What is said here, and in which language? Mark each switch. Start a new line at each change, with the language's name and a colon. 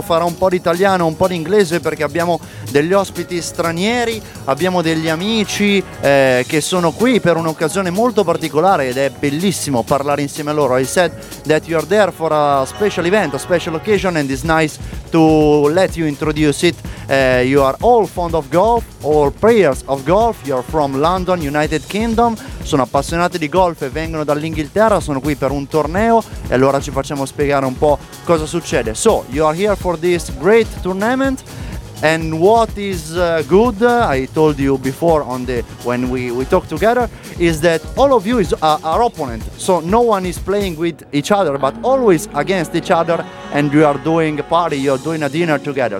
Italian: Farò un po' di italiano, un po' di inglese perché abbiamo degli ospiti stranieri, abbiamo degli amici che sono qui per un'occasione molto particolare ed è bellissimo parlare insieme a loro.
English: I said that you are there for a special event, a special occasion, and it's nice to let you introduce it. You are all fond of golf, all players of golf, you are from London, United Kingdom.
Italian: Sono appassionati di golf e vengono dall'Inghilterra, sono qui per un torneo e allora ci facciamo spiegare un po' cosa succede.
English: So, you are here for this great tournament and what is good, I told you before on the when we talked together, is that all of you is our opponent. So no one is playing with each other but always against each other, and you are doing a party, you are doing a dinner together.